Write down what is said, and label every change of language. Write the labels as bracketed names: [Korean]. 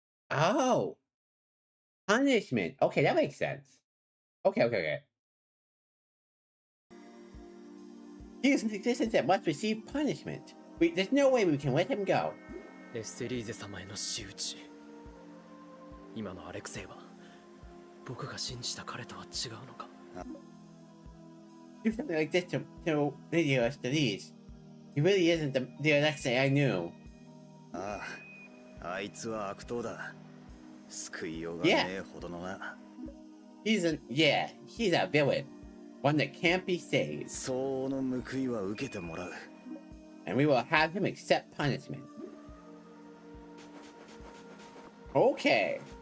[English] Oh, punishment. Okay, that makes sense. Okay. He is an existence that must receive punishment. There's no way we can let him go. [Japanese] エステリーゼ様への仕打ち。今のアレクセイは僕が信じた彼とは違うのか。 [English] Do something like this to Lydia Estelise. He really isn't the Alexei I knew. [Japanese] ああ、あいつは悪党だ。救いようがねえほどのな。 [English] He's a villain. One that can't be saved. [Japanese] 相応の報いは受けてもらう。 [English] And we will have him accept punishment. Okay.